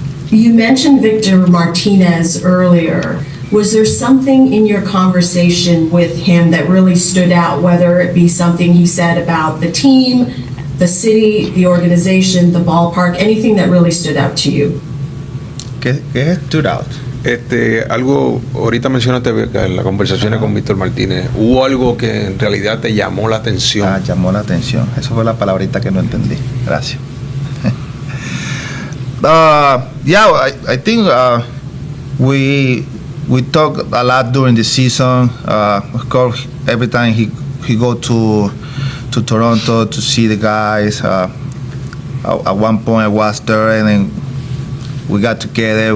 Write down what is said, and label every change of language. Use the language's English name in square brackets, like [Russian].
[English] You mentioned Victor Martinez earlier. Was there something in your conversation with him that really stood out, whether it be something he said about the team, the city, the organization, the ballpark, anything that really stood out to you? [Spanish] ¿Qué [English] stood out? [Spanish] Algo, ahorita mencionaste que en la conversación con Víctor Martínez, ¿hubo algo que en realidad te llamó la atención? Llamó la atención. Esa fue la palabrita que no entendí. Gracias. [English] I think we talk a lot during the season. Of course, every time he go to Toronto to see the guys. At one point, I was there, and then we got together.